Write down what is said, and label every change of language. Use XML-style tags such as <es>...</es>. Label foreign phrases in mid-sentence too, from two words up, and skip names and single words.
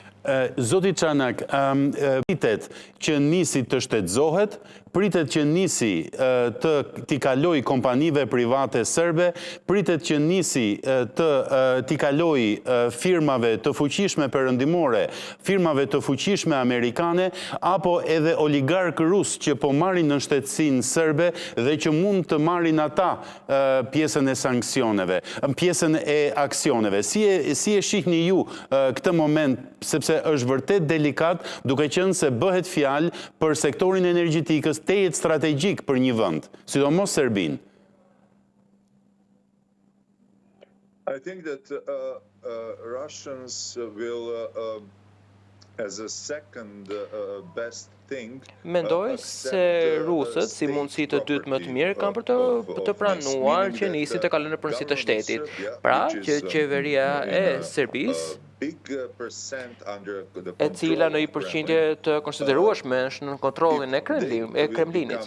<sq>Zoti Çanak, pritet që nisi të shtetëzohet, pritet që nisi t'i kaloj kompanive private serbe, pritet që nisi t'i kaloj firmave të fuqishme perëndimore, firmave të fuqishme amerikane, apo edhe oligark rus që po marrin në shtetësinë serbe dhe që mund të marrin ata pjesën e sanksioneve, pjesën e aksioneve. Si e shihni ju këtë moment, sepse është vërtet delikat, duke qenë se bëhet fjalë për sektorin energjetikës tejet strategjik për një vend, sidomos Serbinë?</sq> <en>I think that Russians will as a second best thing.</en> <sq>Mendoj se rusët, si mundësi të dytë më të mirë, kanë për të pranuar që nisi të kalojnë në përsi të shtetit. Pra, që qeveria e Serbisë, e cila në një përqindje të konsiderueshme është në kontrollin e Kremlinit.</sq>